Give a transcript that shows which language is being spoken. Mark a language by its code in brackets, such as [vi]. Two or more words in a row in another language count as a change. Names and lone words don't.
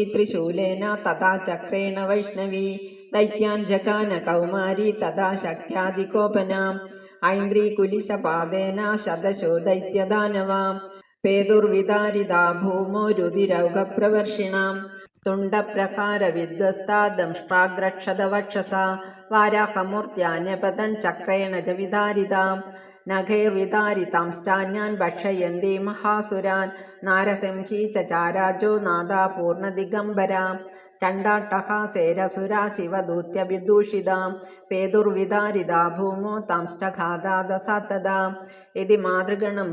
[sa] त्रिशूलेन तथा चक्रेण वैष्णवी दैत्यान् जगान कौमारी तथा शक्त्यादिकोपनाम् ऐन्द्रीकुलिशपादेन शतशो दैत्यदानवा पेदुर्विदारिता भूमो रुधिरौघप्रवर्षिणाम् തുണ്ടപ്രഹാരവിധ്വസ്താ ദംഷ്ട്രാഗ്രക്ഷതവക്ഷസാ വാരാഹമൂർത്യാന്യപതൻ ചക്രേണ ച വിദാരിതാ നഖൈർവിദാരിതാംശ്ചാന്യാൻ ഭക്ഷയന്തി മഹാസുരാൻ നാരസിംഹീ ച ചാരാജോ നാദാ പൂർണ്ണദിഗംബരാ ചണ്ഡാട്ടഹാസേരസുരാ ശിവദൂത്യവിദൂഷിതാ പേതുർവിദാരിതാ ഭൂമോ താംശ്ചഘാതാദസാത്തദാ ഇതി മാതൃഗണം